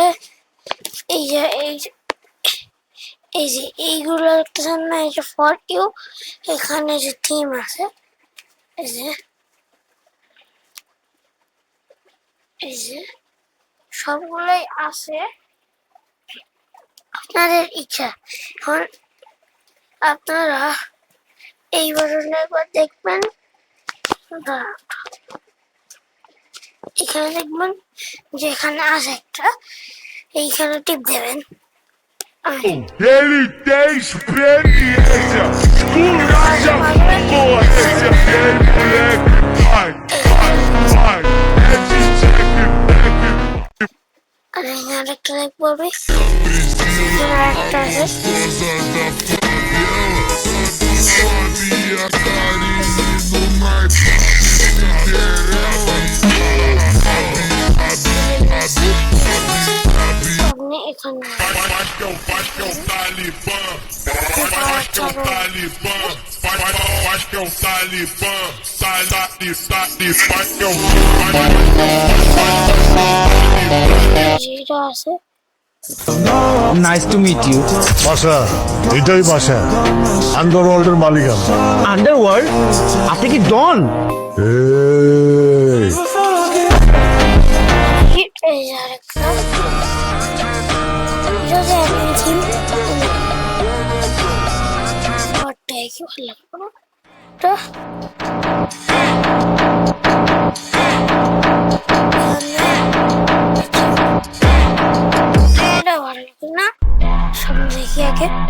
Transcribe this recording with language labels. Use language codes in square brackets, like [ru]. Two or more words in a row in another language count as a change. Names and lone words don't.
[bn] এই যে এইগুলো দেখতেছেন না, এই যে [en] for you, [bn] এখানে যে থিম আছে, এই যে সবগুলোই আছে আপনাদের ইচ্ছা। এখন আপনারা এই বাটনটা একবার দেখবেন, এখানে দেখবেন যে এখানে আছে একটা, এইখানে টিপ দেবেন। [pt] Ele tem experiência, esculacha concorrência dele, moleque. Vai, vai, é DJ que pega. [bn] আর এখানে একটা লাইক বলবে, একটা আছে এখানে [pt] Faz que é o Talibã, faz que é o Talibã, faz que é o Talibã, sai faz que é o [bn] যেটা আছে। [en] nice to meet you. [bn] বাসা এটাই বাসা, আন্ডারওয়ার্ল্ডের মালিক আমি। আন্ডারওয়ার্ল্ড? আপনি কি ডন? এই যে আরেকটা যদি আমি থিম ঘরটাই কি ভালো লাগবে না, এটা ভালো লাগবে না, সামনে দেখি আগে।